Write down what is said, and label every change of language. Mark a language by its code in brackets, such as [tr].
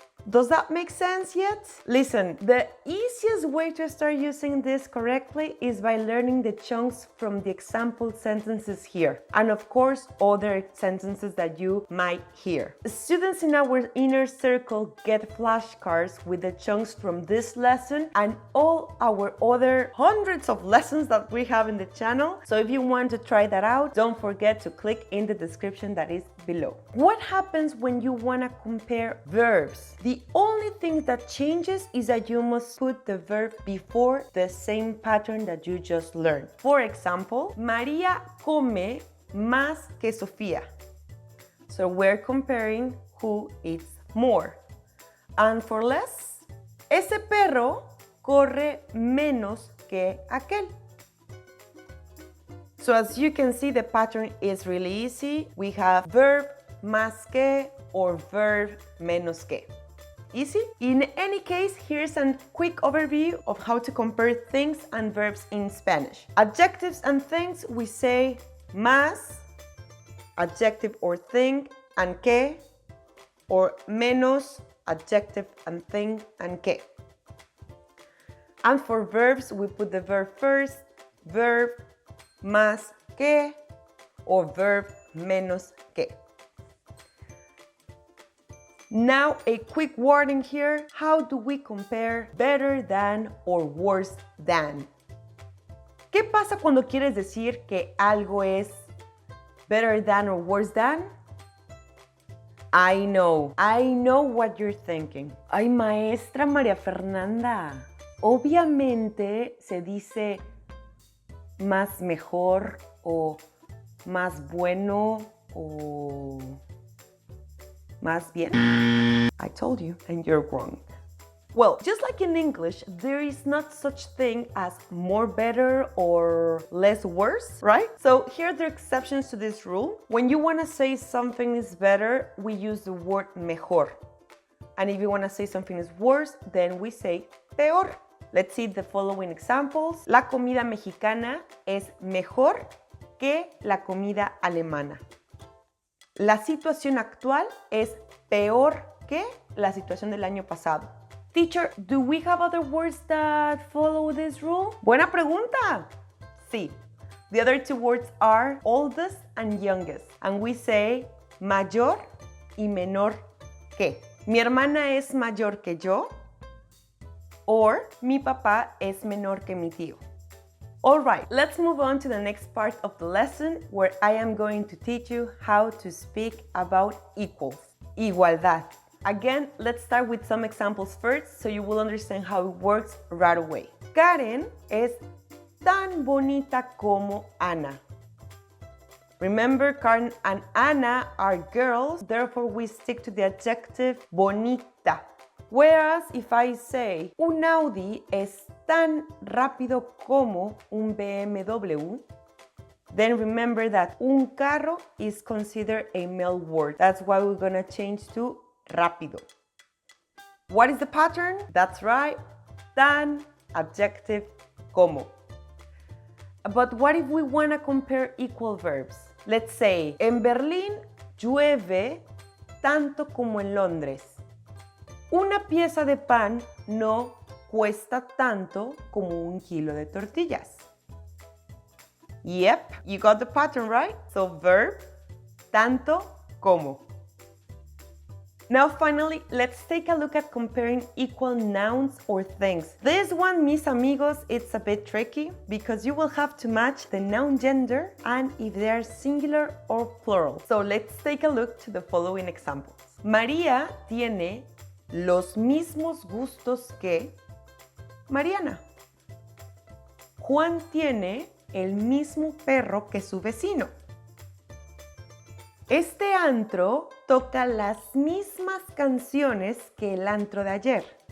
[en] Does that make sense yet? Listen, the easiest way to start using this correctly is by learning the chunks from the example sentences here. And of course, other sentences that you might hear. Students in our inner circle get flashcards with the chunks from this lesson and all our other hundreds of lessons that we have in the channel. So if you want to try that out, don't forget to click in the description that is below. What happens when you want to compare verbs? The only thing that changes is that you must put the verb before the same pattern that you just learned. For example, [es] María come más que Sofía. [en] So we're comparing who eats more. And for less, [es] ese perro corre menos que aquel. [en] So as you can see, the pattern is really easy. We have verb más que or verb menos que. Easy? In any case, here's a quick overview of how to compare things and verbs in Spanish. Adjectives and things, we say más, adjective or thing, and que, or menos, adjective and thing, and que. And for verbs, we put the verb first, verb más que, or verb menos que. Now, a quick warning here. How do we compare better than or worse than? [es] ¿Qué pasa cuando quieres decir que algo es [en] better than or worse than? I know what you're thinking. [es] Ay, maestra María Fernanda, obviamente se dice más mejor o más bueno o más bien. [en] I told you, and you're wrong. Well, just like in English, there is not such thing as more better or less worse, right? So here are the exceptions to this rule. When you want to say something is better, we use the word mejor. And if you want to say something is worse, then we say peor. Let's see the following examples. [es] La comida mexicana es mejor que la comida alemana. La situación actual es peor que la situación del año pasado. [en] Teacher, do we have other words that follow this rule? [es] Buena pregunta. Sí. [en] The other two words are oldest and youngest. And we say mayor y menor que. [es] Mi hermana es mayor que yo. Or mi papá es menor que mi tío. [en] Alright, let's move on to the next part of the lesson where I am going to teach you how to speak about equals. Igualdad. Again, let's start with some examples first so you will understand how it works right away. [es] Karen es tan bonita como Ana. [en] Remember, Karen and Ana are girls, therefore we stick to the adjective bonita. Whereas if I say [es] un Audi es tan rápido como un BMW, [en] then remember that un carro is considered a male word. That's why we're gonna change to rápido. What is the pattern? That's right, tan, adjective, como. But what if we want to compare equal verbs? Let's say, [es] en Berlín llueve tanto como en Londres. Una pieza de pan no cuesta tanto como un kilo de tortillas. [en] Yep, you got the pattern, right? So verb, tanto, como. Now finally, let's take a look at comparing equal nouns or things. This one, [es] mis amigos, [en] it's a bit tricky because you will have to match the noun gender and if they are singular or plural. So let's take a look to the following examples. [es] María tiene los mismos gustos que Mariana. Juan tiene el mismo perro que su vecino. Este antro toca las mismas canciones que el antro de ayer.